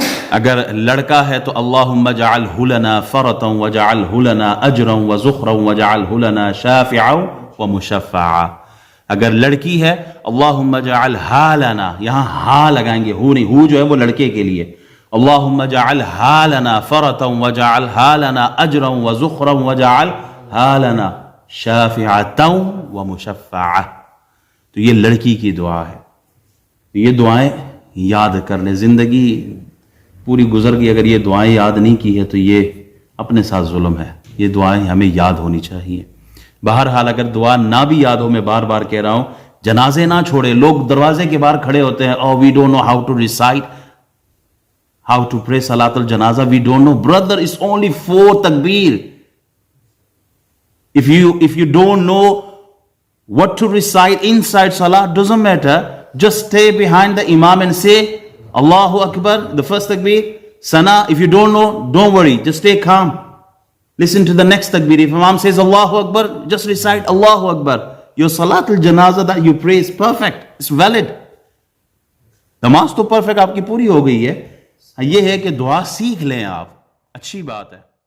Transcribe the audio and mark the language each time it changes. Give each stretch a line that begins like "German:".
Urdu: اگر لڑکا ہے تو
Arabic: اللہم اجعلہ لنا فرطا وجعلہ لنا اجرا وزخرا وجعلہ لنا شافعا ومشفعا۔
Urdu: اگر لڑکی ہے
Arabic: اللہم اجعلہا لنا،
Urdu: یہاں ہا لگائیں گے، ہو نہیں، ہو جو ہے وہ لڑکے کے لیے،
Arabic: اللہم اجعلہا لنا فرطا وجعلہا لنا اجرا وزخرا وجعلہا لنا شافعتا ومشفعا۔
Urdu: تو یہ لڑکی کی دعا ہے۔ یہ دعائیں یاد کر لیں. زندگی پوری گزر گئی اگر یہ دعائیں یاد نہیں کی ہے تو یہ اپنے ساتھ ظلم ہے. یہ دعائیں ہمیں یاد ہونی چاہیے. بہرحال اگر دعا نہ بھی یاد ہو, میں بار بار کہہ رہا ہوں, جنازے نہ چھوڑے. لوگ دروازے کے باہر کھڑے ہوتے ہیں,
English: oh we don't know how to recite, how to pray salat al-janaza, we don't know. Brother, it's only 4 takbir. If you don't know what to recite inside salah, doesn't matter. Just stay behind the imam and say Allahu Akbar, the first takbir. Sana, if you don't know, don't worry, just stay calm. Listen to the next takbir. If imam says Allahu Akbar, just recite Allahu Akbar. Your salat al-janaza that you pray is perfect, it's valid.
Urdu: نماز تو perfect آپ کی پوری ہو گئی ہے. یہ ہے کہ دعا سیکھ لیں آپ, اچھی بات ہے.